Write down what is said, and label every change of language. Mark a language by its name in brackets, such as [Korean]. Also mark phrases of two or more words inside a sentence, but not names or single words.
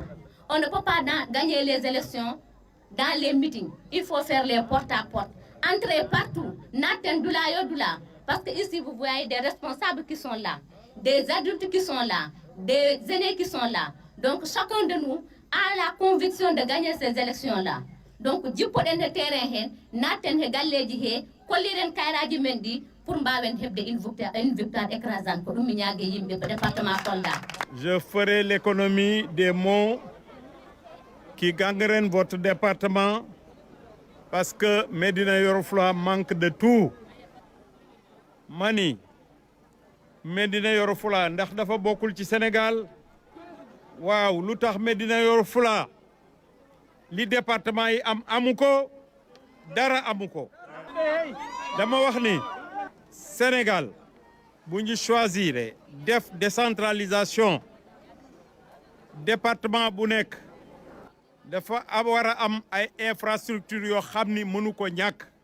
[French] On ne peut pas gagner les élections dans les meetings. Il faut faire les porte-à-porte. Entrer partout, parce que ici vous voyez des responsables qui sont là, des adultes qui sont là, des aînés qui sont là. Donc chacun de nous a la conviction de gagner ces élections-là. Donc, [Fula] jippoɗen e terrain hen natten he galleji he kolliren kayraji men ɗi pour mbawen hebde [French] une victoire écrasante [Fula] ko ɗum mi ñague yimɓe ko département Kolda. [French] Je ferai l'économie des mots qui gangrènent votre département parce que Médina Yoro Foulah manque de tout. [Wolof] Mani Médina Yoro Foulah ndax dafa bokkul ci Sénégal waaw lu tax Médina Yoro Foulah li département yi am amu ko dara amu ko dama wax ni Sénégal bu ñu choisir def décentralisation département bu nekk dafa war a am ay infrastructures yoo xam ni mënu ko ñàkk